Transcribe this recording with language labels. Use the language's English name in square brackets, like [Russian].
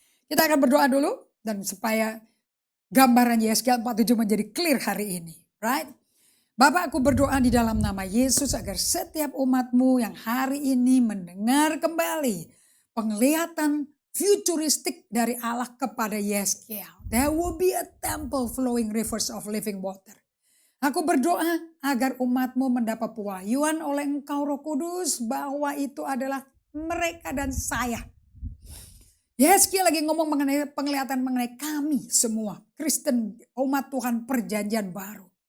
[Indonesian] Kita akan berdoa dulu dan supaya gambaran Yesaya 47 menjadi clear hari ini. [English] Right? [Indonesian] Bapak, aku berdoa di dalam nama Yesus agar setiap umat-Mu yang hari ini mendengar kembali penglihatan futuristik dari Allah kepada Yesaya. [English] There will be a temple flowing rivers of living water. [Indonesian] Aku berdoa agar umat-Mu mendapat pewahyuan oleh Engkau Roh Kudus bahwa itu adalah mereka dan saya. Yesaya lagi ngomong mengenai penglihatan mengenai kami semua Kristen, umat Tuhan perjanjian baru.